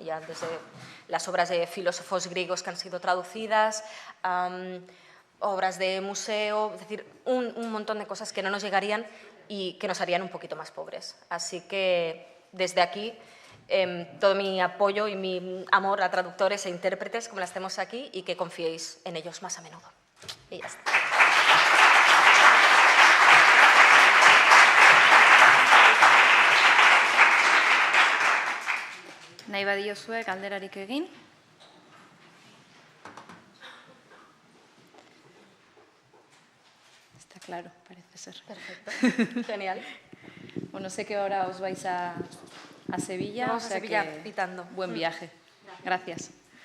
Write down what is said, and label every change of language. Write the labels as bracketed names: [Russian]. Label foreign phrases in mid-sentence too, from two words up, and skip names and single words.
[Spanish] Ya desde las obras de filósofos griegos que han sido traducidas, obras de museo, es decir, un montón de cosas que no nos llegarían y que nos harían un poquito más pobres. Así que desde aquí, todo mi apoyo y mi amor a traductores e intérpretes, como las tenemos aquí, y que confiéis en ellos más a menudo. Y ya está. [Basque] Nahi badiozue galderarik egin? [Spanish] Está claro, parece ser. Perfecto, genial. Bueno, sé que ahora os vais a Sevilla, Vamos o a sea Sevilla que pitando. buen viaje. Gracias.